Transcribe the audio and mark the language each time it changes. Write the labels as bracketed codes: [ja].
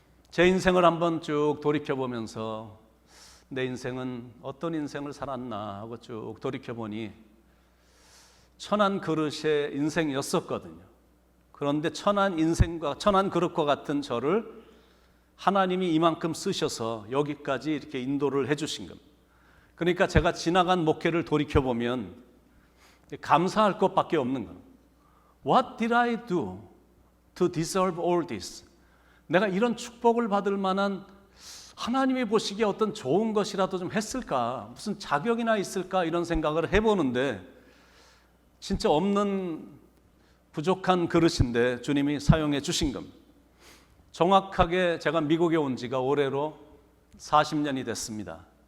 [ko] 제 인생을 한번 쭉 돌이켜보면서 내 인생은 어떤 인생을 살았나 하고 쭉 돌이켜보니 천한 그릇의 인생이었었거든요. 그런데 천한 인생과 천한 그릇과 같은 저를 하나님이 이만큼 쓰셔서 여기까지 이렇게 인도를 해주신 겁니다. 그러니까 제가 지나간 목회를 돌이켜보면 감사할 것밖에 없는 겁니다. [en] What did I do to deserve all this? [ko] 내가 이런 축복을 받을 만한, 하나님이 보시기에 어떤 좋은 것이라도 좀 했을까? 무슨 자격이나 있을까? 이런 생각을 해보는데 진짜 없는 부족한 그릇인데 주님이 사용해 주신 겁니다. 정확하게 제가 미국에 온 지가 올해로 40년이 됐습니다.